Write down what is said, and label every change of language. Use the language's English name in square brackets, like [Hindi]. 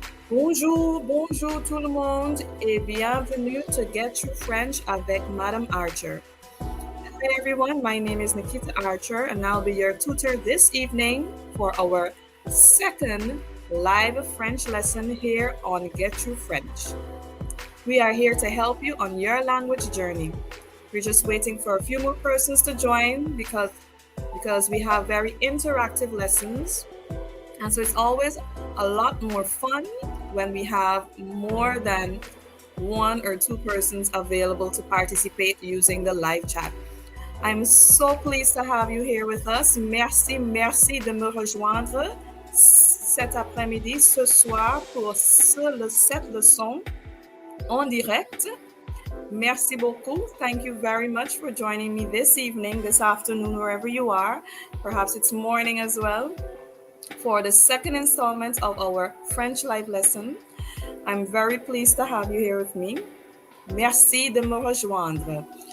[French] Bonjour, bonjour tout le monde et bienvenue to Get Through French avec Madame Archer. [English] Hi everyone, my name is Nikita Archer and I'll be your tutor this evening for our second live French lesson here on Get Through French. We are here to help you on your language journey. We're just waiting for a few more persons to join because we have very interactive lessons. And so it's always a lot more fun when we have more than one or two persons available to participate using the live chat. I'm so pleased to have you here with us. [French] Merci de me rejoindre cet après-midi, ce soir, pour cette leçon en direct. Merci beaucoup. [English] Thank you very much for joining me this evening, this afternoon, wherever you are. Perhaps it's morning as well, for the second installment of our French live lesson. I'm very pleased to have you here with me. [French] Merci de me rejoindre.